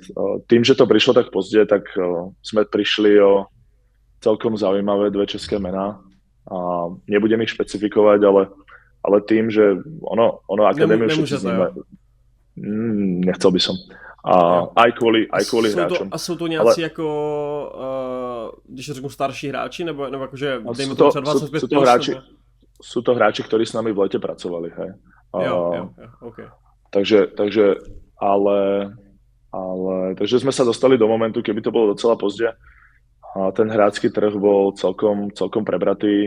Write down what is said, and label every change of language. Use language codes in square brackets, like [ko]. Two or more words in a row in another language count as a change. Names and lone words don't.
[sk] Tým, že to prišlo tak pozdě, tak sme prišli o celkom zaujímavé dve české mená. Nebudem ich špecifikovať, ale tým, že ono akadémiu všetci známe. Nechcel by som. Aj kvôli hráčom. [cs] A jsou to nějací jako, když řeknu starší hráči, nebo jakože dejme to třeba 25 [sk] sú to hráči, sú to hráči, ktorí s nami v lete pracovali, hej. [cs] Jo, okay. [sk] Takže sme sa dostali do momentu, keby to bolo [cs] docela pozdě. [sk] A ten hráčský trh bol celkom prebratý.